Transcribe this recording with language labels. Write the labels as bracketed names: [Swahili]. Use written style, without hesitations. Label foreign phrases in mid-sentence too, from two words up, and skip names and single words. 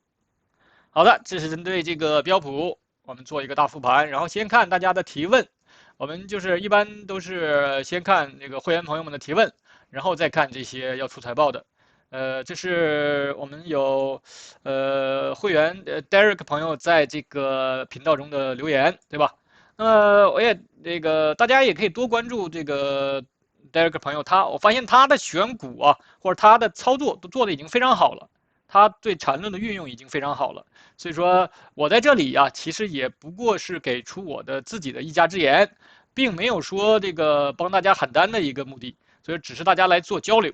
[Chinese] 好的，這是針對這個標普，我們做一個大復盤，然後先看大家的提問。我們就是一般都是先看這個會員朋友們的提問，然後再看這些要出財報的。這是我們有会員 Derek 朋友在这个频道中的留言，对吧？那么我也大家也可以多關注這個 Derek 朋友，我發現他的選股啊，或者他的操作都做得已經非常好了，他對纏論的運用已經非常好了。所以說我在這裡啊，其實也不過是給出我的自己的一家之言，並沒有說這個幫大家喊單的一個目的，所以只是大家來做交流。